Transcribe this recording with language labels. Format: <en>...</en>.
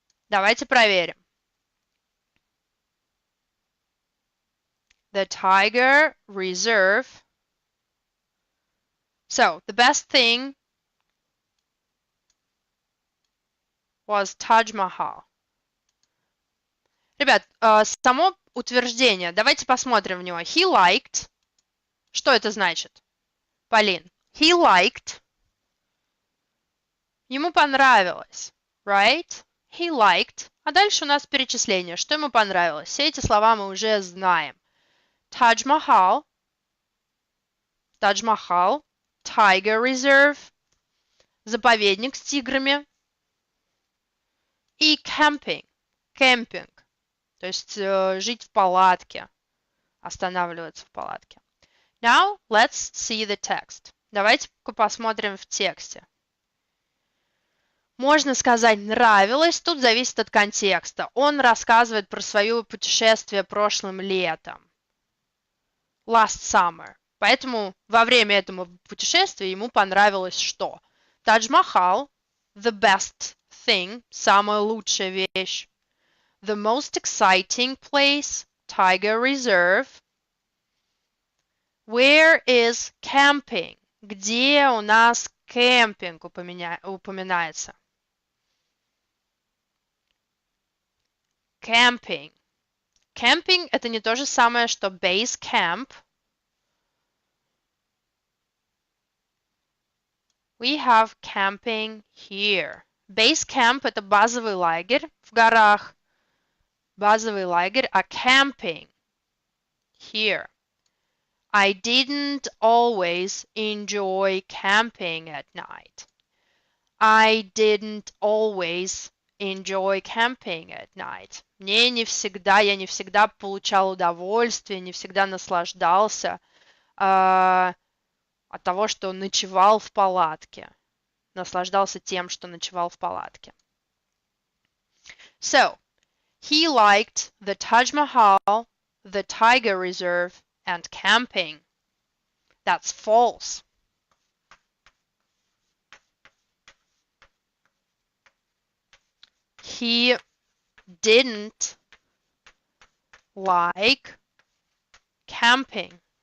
<ru>Давайте проверим.</ru> <en>The Tiger Reserve. So, the best thing was Taj Mahal.</en> <ru>Ребят, само утверждение, давайте посмотрим в него.</ru> <en>He liked.</en> <ru>Что это значит?</ru> <en>Полин. He liked.</en> <ru>Ему понравилось.</ru> <en>Right? He liked.</en> <ru>А дальше у нас перечисление. Что ему понравилось? Все эти слова мы уже знаем.</ru> <en>Taj Mahal. Taj Mahal. Tiger Reserve.</en> <ru>Заповедник с тиграми. И camping. Кемпинг. То есть жить в палатке. Останавливаться в палатке.</ru> <en>Now, let's see the text.</en> <ru>Давайте-ка посмотрим в тексте. Можно сказать нравилось, тут зависит от контекста. Он рассказывает про свое путешествие прошлым летом.</ru> <en>Last summer.</en> <ru>Поэтому во время этого путешествия ему понравилось что?</ru> <en>Taj Mahal, the best thing,</en> <ru>самая лучшая вещь.</ru> <en>The most exciting place, Tiger Reserve. Where is camping?</en> <ru>Где у нас кемпинг упоминается?</ru> <en>Camping.</en> <ru>Camping это не то же самое, что base camp.</ru> <en>We have camping here.</en> <ru>Base camp это базовый лагерь в горах. Базовый лагерь, а</ru> <en>camping here. I didn't always enjoy camping at night. I didn't always enjoy camping at night.</en> <ru>Я не всегда получал удовольствие, не всегда наслаждался от того, что ночевал в палатке. Наслаждался тем, что ночевал в палатке.</ru> <en>So, he liked the Taj Mahal, the Tiger Reserve, and camping. That's false. He didn't like camping.</en>